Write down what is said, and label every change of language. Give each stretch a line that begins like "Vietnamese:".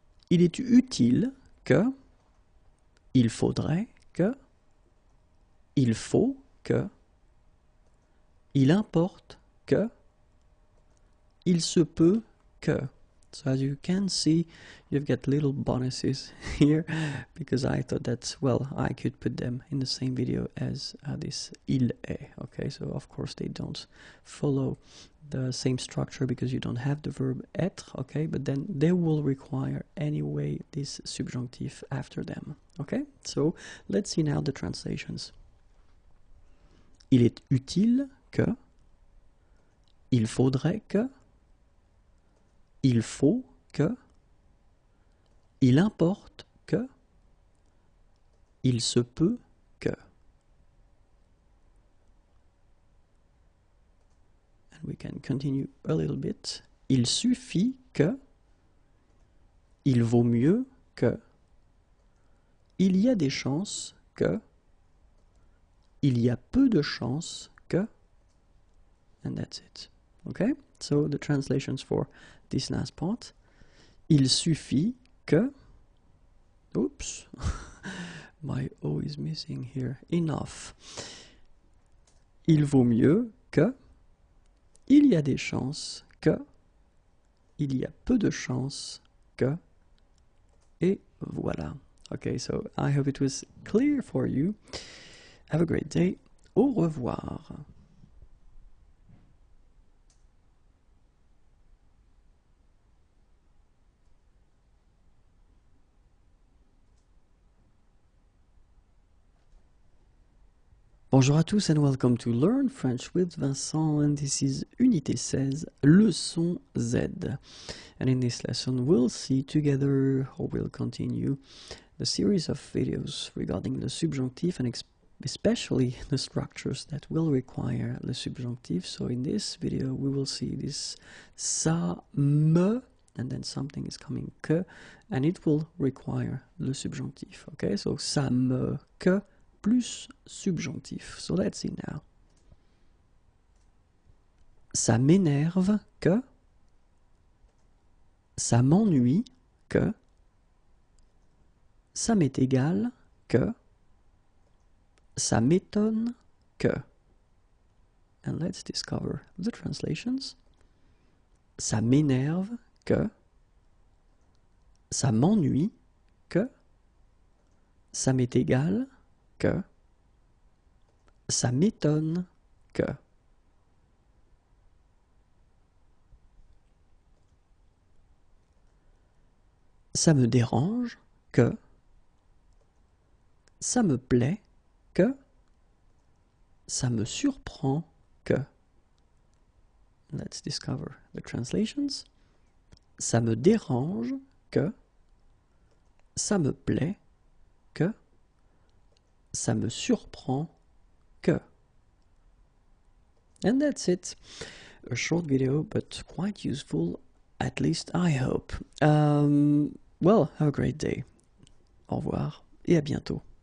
French: Il est utile que, il faudrait que, il faut que, il importe que, il se peut que.
English: So as you can see, you've got little bonuses here, because I thought that, well, I could put them in the same video as this
French: il est,
English: okay? So of course they don't follow the same structure because you don't have the verb être, okay? But then they will require anyway this subjunctive after them, okay? So let's see now the translations.
French: Il est utile que, il faudrait que, il faut que, il importe que, il se peut que.
English: And we can continue a little bit.
French: Il suffit que, il vaut mieux que, il y a des chances que, il y a peu de chances que,
English: and that's it. Okay? So the translations for this last part.
French: Il suffit que,
English: oops, my O is missing here, enough.
French: Il vaut mieux que, il y a des chances que, il y a peu de chances que, et voilà.
English: Okay, so I hope it was clear for you. Have a great day.
French: Au revoir. Bonjour à tous
English: and welcome to Learn French with Vincent, and this is Unité 16, Leçon Z. And in this lesson we'll see together, or we'll continue, the series of videos regarding the subjunctive and especially the structures that will require the subjunctive. So in this video we will see this
French: ça me,
English: and then something is coming que, and it will require
French: le subjunctif.
English: Okay, so
French: ça me que plus subjonctif.
English: So let's see now.
French: Ça m'énerve que, ça m'ennuie que, ça m'est égal que, ça m'étonne que.
English: And let's discover the translations.
French: Ça m'énerve que, ça m'ennuie que, ça m'est égal que, ça m'étonne que. Ça me dérange que, ça me plaît que, ça me surprend que.
English: Let's discover the translations.
French: Ça me dérange que, ça me plaît que, ça me surprend que.
English: And that's it. A short video, but quite useful, at least I hope. Well, have a great day.
French: Au revoir et à bientôt.